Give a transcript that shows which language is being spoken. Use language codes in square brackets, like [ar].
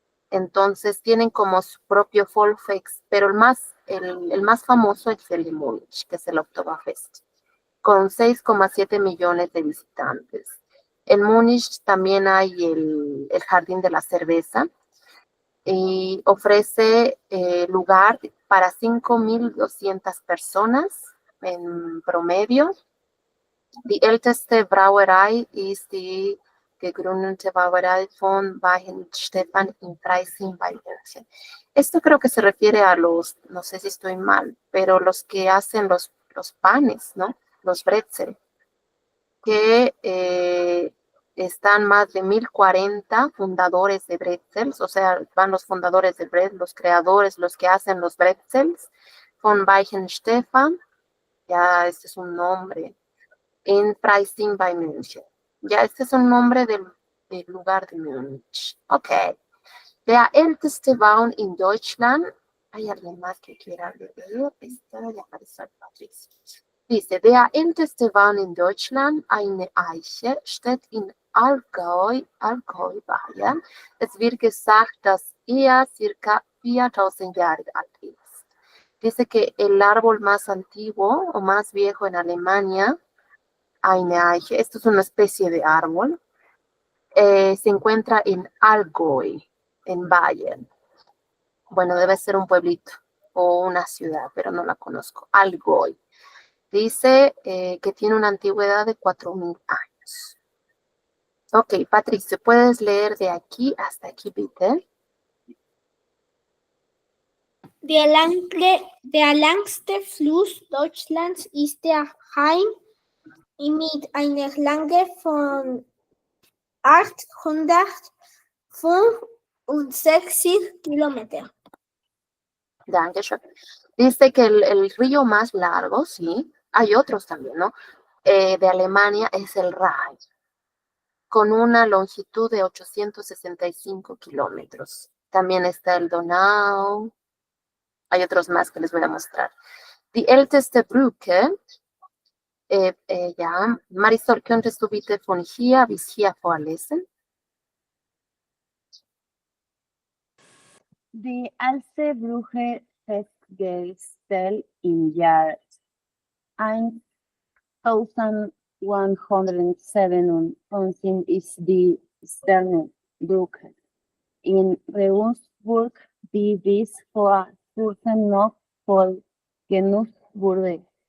[es] Entonces tienen como su propio Volksfest, pero el más famoso es el de Múnich, que es el Oktoberfest, con 6,7 millones de visitantes. En Múnich también hay el Jardín de la Cerveza y ofrece lugar para 5.200 personas en promedio. [de] Die älteste Brauerei ist die gegründete Brauerei von Weihenstephan in Freising bei München. [es] Esto creo que se refiere a los, no sé si estoy mal, pero los que hacen los panes, ¿no? Los bretzels, que están más de 1.040 fundadores de bretzels, o sea, van los fundadores de bretzels, los creadores, los que hacen los bretzels, von Weihenstephan, ya este es un nombre, en Freising bei München. Ya, este es un nombre del lugar de Múnich. Ok. [de] Der älteste Baum in Deutschland. [es] ¿Hay alguien más que quiera leer? Esta ya apareció el Patricio. Dice, [de] der älteste Baum in Deutschland, eine Eiche, steht in Allgäu, Bayern. Es wird gesagt, dass er circa 4.000 Jahre alt ist. [es] Dice que el árbol más antiguo o más viejo en Alemania, [de] eine Eiche, [es] esto es una especie de árbol, se encuentra en Allgäu, en Bayern. Bueno, debe ser un pueblito o una ciudad, pero no la conozco. Allgäu. Dice que tiene una antigüedad de 4.000 años. Ok, Patricio, ¿puedes leer de aquí hasta aquí, bitte? [de] Der langste Fluss Deutschlands ist der Rhein mit einer Länge von 865 Kilometern. Dankeschön. [es] Dice que el río más largo, sí, hay otros también, ¿no? De Alemania es el Rhein, con una longitud de 865 kilómetros. También está el Donau. Hay otros más que les voy a mostrar. [de] Die älteste Brücke, ja, Marisol, könntest du bitte von hier bis hier vorlesen? Die alte Brücke festgestellt im Jahr 1197 ist die Sternenbrücke in Regensburg, die bis vor kurzem noch voll genutzt wurde.